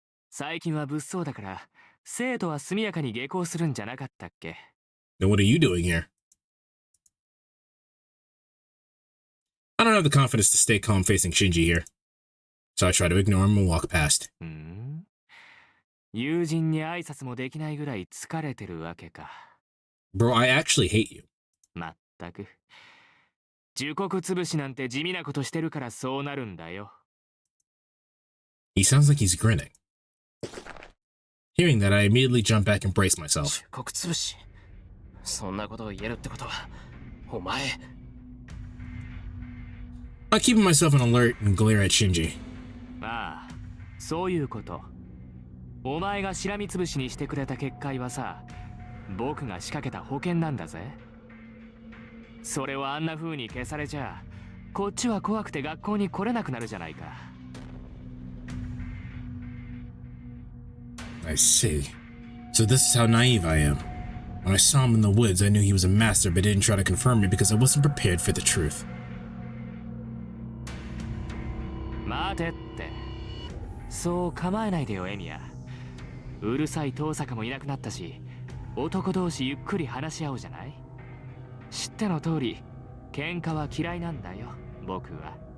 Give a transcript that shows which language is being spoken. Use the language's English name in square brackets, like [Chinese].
[Japanese] 最近は物騒だから、生徒は速やかに下校するんじゃなかったっけ？ [English] Then what are you doing here? I don't have the confidence to stay calm facing Shinji here. So I try to ignore him and walk past. [Japanese] 友人に挨拶もできないぐらい疲れてるわけか。 [English] Bro, I actually hate you. [Japanese] まったく。樹木潰しなんて地味なことしてるからそうなるんだよ。 [English] He sounds like he's grinning. Hearing that, I immediately jump back and brace myself. [Japanese] 樹木潰し。そんなことを言えるってことは、お前。 [English] I keep myself on alert and glare at Shinji. [Japanese] ああ、そういうこと。お前がしらみつぶしにしてくれた結界はさ、僕が仕掛けた保険なんだぜ。それをあんな風に消されちゃ、こっちは怖くて学校に来れなくなるじゃないか。 [English] I see. So this is how naive I am. When I saw him in the woods, I knew he was a master, but didn't try to confirm me because I wasn't prepared for the truth. [Japanese] 待てって。そう構えないでよ、エミヤ。うるさい遠坂もいなくなったし、男同士ゆっくり話し合おうじゃない？知っての通り、喧嘩は嫌いなんだよ、僕は。